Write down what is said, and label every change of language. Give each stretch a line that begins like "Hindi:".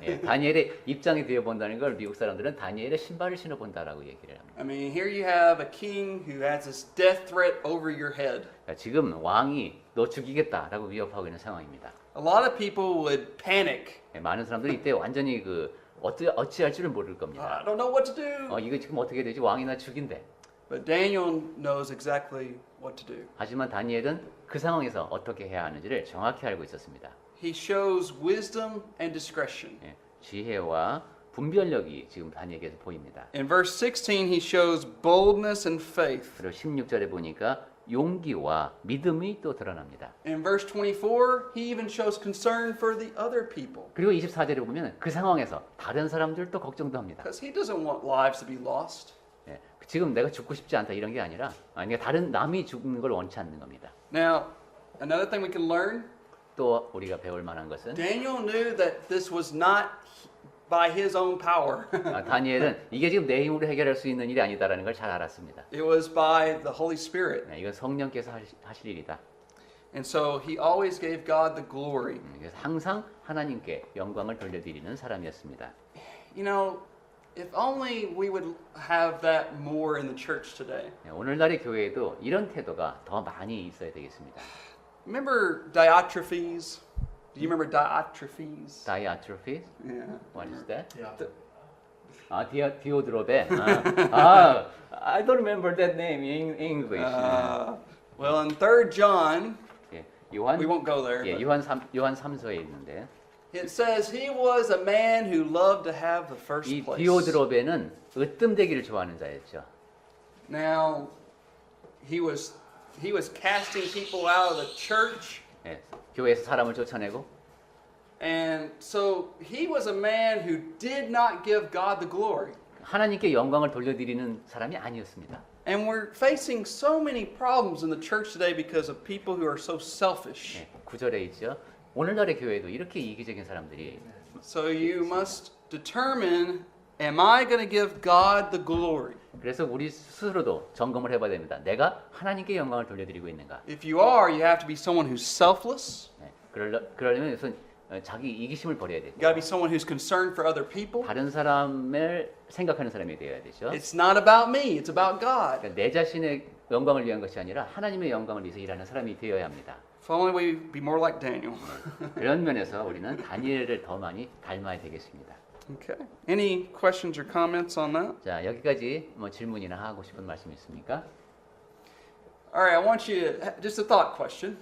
Korean: 예, 다니엘의 입장이 되어 본다는 걸 미국 사람들은 다니엘의 신발을 신어 본다라고 얘기를 합니다.
English: I mean, here you have a king who has this death threat over your head.
Korean: 자, 지금 왕이 너 죽이겠다라고 위협하고 있는 상황입니다.
English: A lot of people would panic.
Korean: 예, 많은 사람들이 이때 완전히 어찌할 줄을 모를 겁니다.
English: I don't know what to do.
Korean: 이거 지금 어떻게 되지? 왕이 나 죽인대.
English: But Daniel knows exactly what to do.
Korean: 하지만 다니엘은 그 상황에서 어떻게 해야 하는지를 정확히 알고 있었습니다.
English: He shows wisdom and discretion.
Korean: 예, 지혜와 분별력이 지금 다니엘에게서 보입니다.
English: In verse 16, he shows boldness and faith.
Korean: 그리고 16절에 보니까 용기와 믿음이 또 드러납니다.
English: In verse 24, he even shows concern for the other people.
Korean: 그리고 24절에 보면 그 상황에서 다른 사람들도 걱정도 합니다.
English: Because he doesn't want lives to be lost.
Korean: 예, 지금 내가 죽고 싶지 않다 이런 게 아니라 다른 남이 죽는 걸 원치 않는 겁니다.
English: Now, another thing we can learn,
Korean: 또 우리가 배울 만한 것은
English: Daniel knew that this was not by his own power.
Korean: 다니엘은 이게 지금 내 힘으로 해결할 수 있는 일이 아니다라는 걸 잘 알았습니다.
English: It was by the Holy Spirit.
Korean: 이건 성령께서 하실 일이다.
English: And so he always gave God the glory.
Korean: 그래서 항상 하나님께 영광을 돌려드리는 사람이었습니다.
English: You know, if only we would have that more in the church today.
Korean: 오늘날의 교회에도 이런 태도가 더 많이 있어야 되겠습니다.
English: Remember Diotrephes? Do you remember Diotrephes? Diotrephes? Yeah. What is that? The-
Korean: 디오드로베.
English: I don't remember that name in English. Well, in 3 John,
Korean: 예, 요한
English: we won't go there.
Korean: 예,
English: but
Korean: 요한 3서에 있는데
English: it says he was a man who loved to have the first
Korean: 이
English: place.
Korean: 디오드로베는 으뜸되기를 좋아하는 자였죠.
English: Now, he was casting people out of the church.
Korean: 예, 교회에서 사람을 쫓아내고
English: And so he was a man who did not give God the glory.
Korean: 하나님께 영광을 돌려드리는 사람이 아니었습니다.
English: And we're facing so many problems in the church today because of people who are so selfish.
Korean: 예, 9절에 있죠. 오늘날의 교회도 이렇게 이기적인 사람들이
English: So you must determine, am I going to give God the glory?
Korean: 그래서 우리 스스로도 점검을 해봐야 됩니다. 내가 하나님께 영광을 돌려드리고 있는가?
English: If you are, you have to be someone who's selfless.
Korean: 예, 그러려면 우선 자기 이기심을 버려야 되죠.
English: You got to be someone who's concerned for other people.
Korean: 다른 사람을 생각하는 사람이 되어야 되죠.
English: It's not about me, it's about God.
Korean: 그러니까 내 자신의 영광을 위한 것이 아니라 하나님의 영광을 위해서 일하는 사람이 되어야 합니다.
English: If only we be more like Daniel.
Korean: 그런 면에서 우리는 다니엘을 더 많이 닮아야 되겠습니다.
English: Okay. Any questions or comments on that?
Korean: 자, 여기까지 뭐 질문이나 하고 싶은 말씀 있습니까?
English: All right, I want you to, just a thought question.